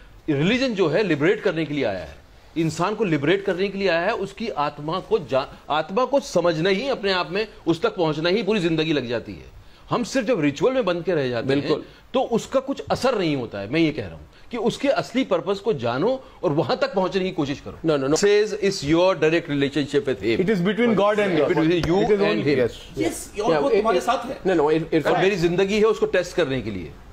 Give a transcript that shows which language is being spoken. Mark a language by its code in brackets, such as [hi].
[ur] Religion جو ہے liberate کرنے کے لیے آیا ہے, انسان کو لبریٹ کرنے کے لیے آیا ہے. اس کی آتما کو سمجھنا ہی, اپنے آپ میں اس تک پہنچنا ہی پوری زندگی لگ جاتی ہے. ہم صرف جب ریچول میں بند کے رہ جاتے ہیں تو اس کا کچھ اثر نہیں ہوتا ہے. میں یہ کہہ رہا ہوں کہ اس کے اصلی پرپس کو جانو اور وہاں تک پہنچنے کی کوشش کرو. [en] No. Says it's your direct relationship with him. It is between God and God. Between you and him. Yes. [ur] اور وہ تمہارے ساتھ ہے. [en] No. [ur] اور میری زندگی ہے اس کو ٹیسٹ کرنے کے لیے.